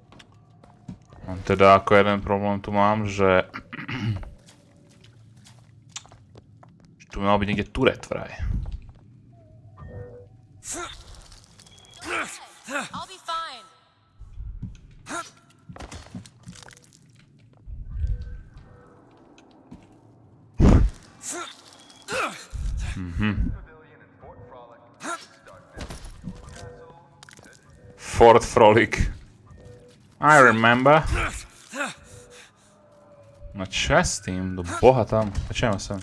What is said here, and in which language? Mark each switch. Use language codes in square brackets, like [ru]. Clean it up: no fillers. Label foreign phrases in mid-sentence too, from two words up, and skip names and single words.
[sk] Teda ako jeden problém tu mám, že Tu mal byť niekde turet vraj. [en] I'll be fine. Fort Frolic. I remember. [sk] No čo s tým? Do boha tam. Začneme sa.